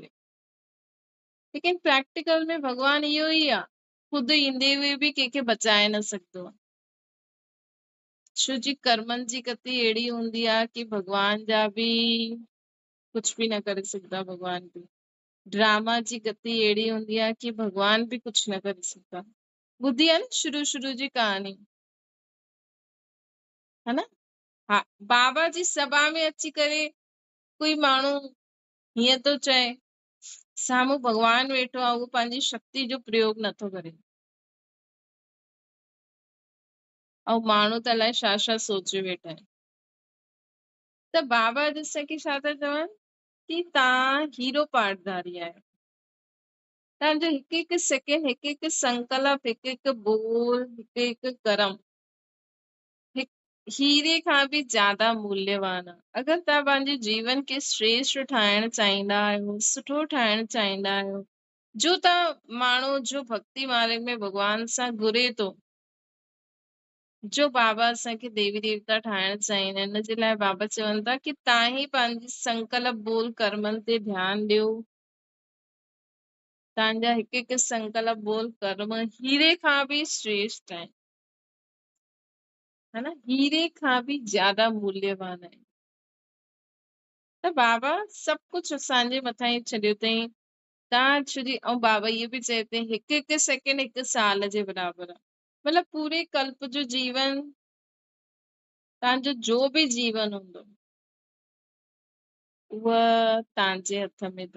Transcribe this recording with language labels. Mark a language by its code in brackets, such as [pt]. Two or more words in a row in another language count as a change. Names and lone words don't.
[sd] लेकिन प्रैक्टिकल में भॻवान इहो ई आहे, ख़ुदि ईंदे हुए बि कंहिंखे बचाए न सघंदो आहे। छो जी कर्मनि जी गति अहिड़ी हूंदी आहे कि भॻवान जा बि कुझु बि न करे सघंदा। भॻवान बि ड्रामा जी गति अहिड़ी हूंदी आहे कि भॻवान बि कुझु न करे सघंदा। ॿुधी आहे न शुरू जी कहानी, है न, हा, बाबा जी सभा में अची करे कोई माण्हू हीअं थो चए, साम्हूं भॻवान वेठो आहे, उहो पंहिंजी शक्ति जो प्रयोग नथो करे, ऐं माण्हू त अलाए छा छा सोचे वेठा आहिनि। त बाबा असांखे छा था चवनि कि तव्हां हीरो पाठधारी आहियो। तव्हांजो हिकु हिकु सेकेंड, हिकु हिकु संकल्प, हिकु हिकु बोल, हिकु हिकु कर्म हीरे खां बि ज्यादा मूल्यवान आहे। अगरि तव्हां पंहिंजे जीवन खे श्रेष्ठ ठाहिण चाहींदा आहियो, सुठो ठाहिण चाहींदा आहियो, जो तव्हां माण्हू जो भक्ति मार्ग में भॻवान सां घुरे थो, जो बाबा असांखे देवी देवता ठाहिण चाहींदा आहिनि, हिन जे लाइ बाबा चवनि था कि तव्हां ही पंहिंजी संकल्प बोल कर्मनि ते ध्यानु ॾियो। तव्हांजा हिकु हिकु संकल्प बोल कर्म हीरे खां बि श्रेष्ठ आहिनि, है ना, हीरे खां बि ज्यादा मूल्यवान आहिनि। त बाबा सभु कुझु असांजे मथां ई छॾियो अथई। तव्हां एक्चुअली, ऐं बाबा इहो बि चए थी हिकु हिकु सेकेंड हिकु साल जे बराबरि आहे। मतिलबु पूरे कल्प जो जीवन, तव्हांजो जो बि जीवन हूंदो उहा तव्हांजे हथ में अथव।